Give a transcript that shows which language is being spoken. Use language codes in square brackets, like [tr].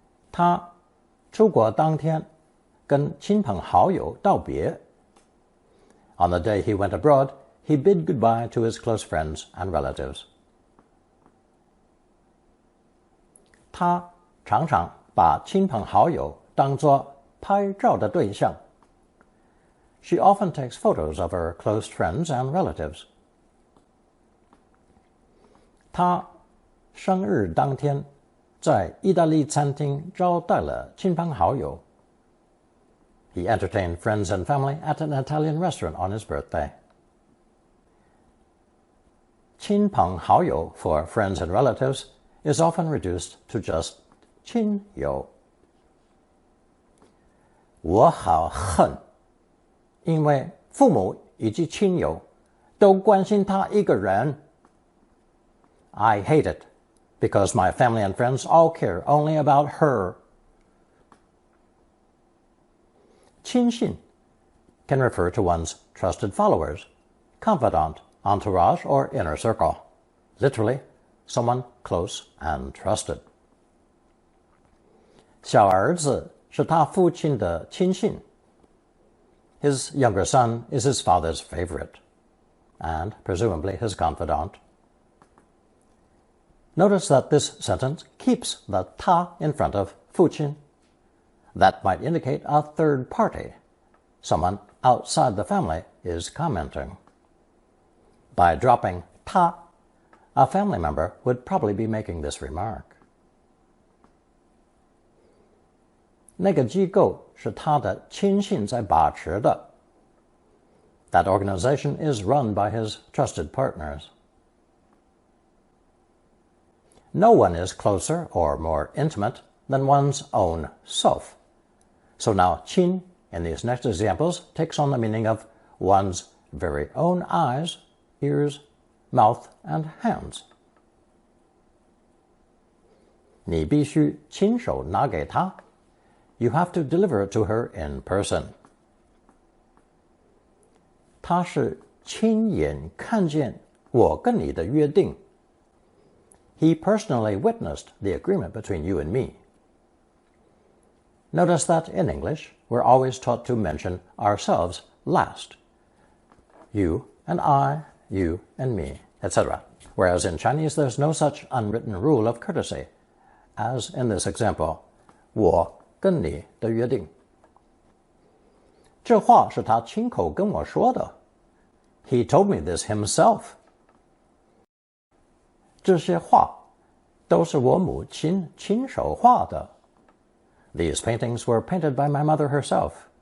[zh] 他出国当天跟亲朋好友道别. [en] On the day he went abroad, he bid goodbye to his close friends and relatives. [zh] 他常常把亲朋好友当作拍照的对象. [en] She often takes photos of her close friends and relatives. [zh] 他生日当天在意大利餐厅招待了亲朋好友. [en] He entertained friends and family at an Italian restaurant on his birthday. 亲朋好友 for friends and relatives is often reduced to just 亲友. [zh] 我好恨，因为父母以及亲友都关心他一个人. [en] I hate it because my family and friends all care only about her. 亲信 can refer to one's trusted followers, confidant, entourage, or inner circle. Literally, someone close and trusted. [zh] 小儿子是他父亲的亲信. [en] His younger son is his father's favorite, and presumably his confidant. Notice that this sentence keeps the 他 in front of 父亲. That might indicate a third party. Someone outside the family is commenting. By dropping 他, a family member would probably be making this remark. [zh] 那个机构是他的亲信在把持的. [en] That organization is run by his trusted partners. No one is closer or more intimate than one's own self. So now 亲 in these next examples takes on the meaning of one's very own eyes, ears, mouth, and hands. [zh] 你必须亲手拿给她. [en] You have to deliver it to her in person. [zh] 他是亲眼看见我跟你的约定. [en] He personally witnessed the agreement between you and me. Notice that in English, we're always taught to mention ourselves last. You and I, you and me, etc. Whereas in Chinese, there's no such unwritten rule of courtesy, as in this example, [zh] 我跟你的约定. 这话是他亲口跟我说的. [en] He told me this himself. [zh] 这些画都是我母亲亲手画的. [en] These paintings were painted by my mother herself.